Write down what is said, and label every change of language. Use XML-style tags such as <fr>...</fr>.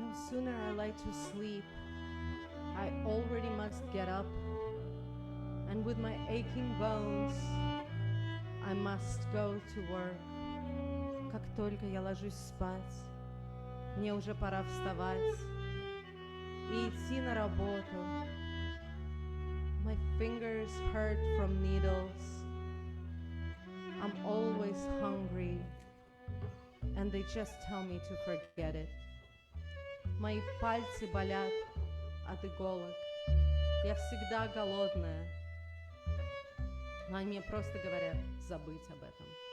<en>Sooner I lie to sleep, I already must get up, and with my aching bones, I must go to work.</en> <ru>Как только я ложусь спать, мне уже пора вставать и идти на работу.</ru> <en>My fingers hurt from needles. I'm always hungry, and they just tell me to forget it.</en> <ru>Мои пальцы болят от иголок, я всегда голодная. Но они мне просто говорят забыть об этом.</ru>